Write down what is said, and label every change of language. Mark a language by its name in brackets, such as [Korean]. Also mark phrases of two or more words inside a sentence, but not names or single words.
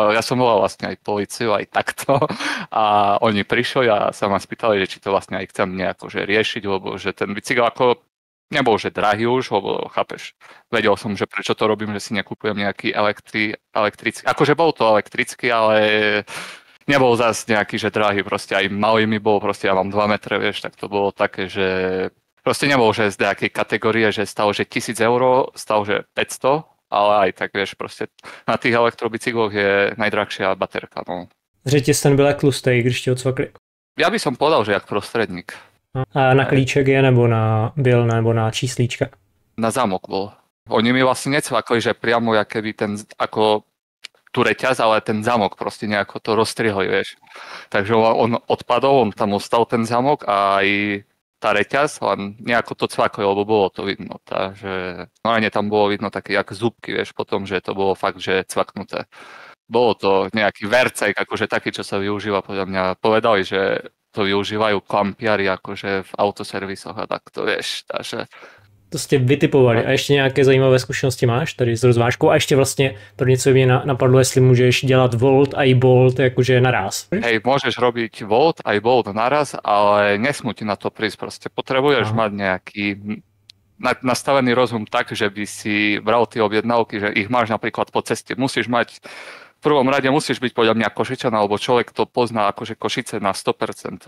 [Slovak] ja som volal vlastne aj políciu, aj takto a oni prišli a sa ma spýtali, že či to vlastne aj chcem nejako že riešiť, lebo že ten bicykel ako nebol, že drahý už, lebo chápeš, vedel som, že prečo to robím, že si nekúpujem nejaký elektrický, akože bol to elektrický, ale nebol zase nejaký, že drahý, proste aj malý mi bol, proste ja mám 2 metre, vieš, tak to bolo také, že Proste nebol, že z nejakej kategórie, že stalo, že 1000 eur, stalo, že 500, ale aj tak, vieš, proste na tých elektrobicykloch je najdrahšia baterka, no. [Czech] Řetěz ten byl jak tlustej, když tě odsvakli. [Slovak] Ja by som povedal, že jak prostredník. [Czech] A na klíček je, nebo na číslíčka? [Slovak] Na zámok bol. Oni mi vlastne necvakli, že priamo keby ten, ako tú reťaz, ale ten zámok proste nejako to rozstrihli, vieš. Takže on odpadol, on tam ostal ten zámok a aj tá reťaz, len nejako to cvakli, lebo bolo to vidno. Takže no tam bolo vidno také jak zúbky, vieš, potom, že to bolo fakt, že cvaknuté. Bolo to nejaký vercek, akože taký, čo sa využíva, podľa mňa. Povedali, že to využívajú klampiari akože v autoservisoch a tak to vieš. Takže... [Czech] To jste vytipovali. A ještě nějaké zajímavé zkušenosti máš tady s rozvážkou? A ještě vlastně pro něco mě napadlo, jestli můžeš dělat volt a i bolt jakože naraz. [Slovak] Hej, môžeš robiť volt aj bolt naraz, ale nesmú ti na to prísť. Proste potrebuješ mať nejaký nastavený rozum tak, že by si bral tie objednávky, že ich máš napríklad po ceste. Musíš mať v prvom rade musíš byť podľa mňa Košičan, alebo človek to pozná akože Košice na 100%.